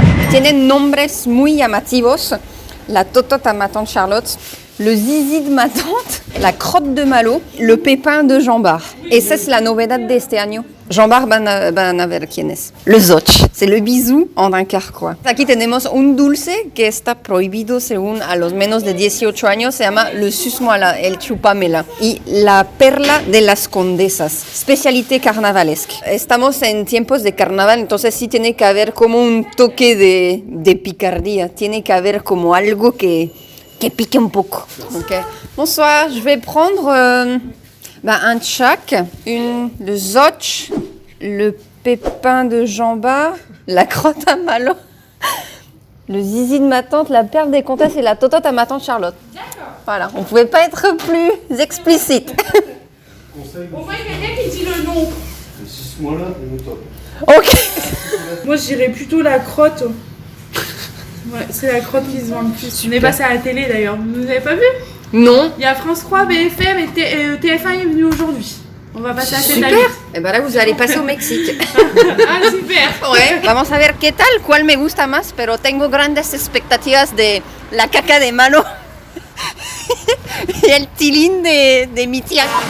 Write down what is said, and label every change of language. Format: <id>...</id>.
<es>Tienen nombres muy llamativos. La Totote à ma tante Charlotte, le Zizi de ma tante, la Crotte de Malo, le Pépin de Jean Bar. Esa es la novedad de este año. Jean Bar van a ver quién es.</es> <fr>Le Zotch, c'est le bisou en dunkerquois.</fr> <es>Aquí tenemos un dulce que está prohibido según a los menos de 18 años, se llama le susmoala, el chupamela. Y la perla de las condesas,</es> <fr>especialité carnavalesque.</fr> <es>Estamos en tiempos de carnaval, entonces sí tiene que haber como un toque de picardía, tiene que haber como algo que pique un poco. Okay.</es> <fr>Bonsoir, je vais prendre un tchak, le Zotch, le Pépin de Jean Bar, la Crotte à Malo, le Zizi de ma tante, la perle des comtesses et la Totote à ma tante Charlotte. D'accord. Voilà, on ne pouvait pas être plus explicite. Au moins, il y a quelqu'un qui dit le nom. Ok. Moi, j'irais plutôt la crotte. Ouais, c'est la crotte qui se vend le plus. On est passé à la télé d'ailleurs. Vous n'avez pas vu? Non. Il y a France 3, BFM et TF1 est venu aujourd'hui. On va passer à cette Super. Et ben là, vous allez passer au Mexique. Ah, super. Ouais.</fr> <es>Vamos a ver qué tal, cuál me gusta más, pero tengo grandes expectativas de la caca de Malo y el tilín de mi tía.</es>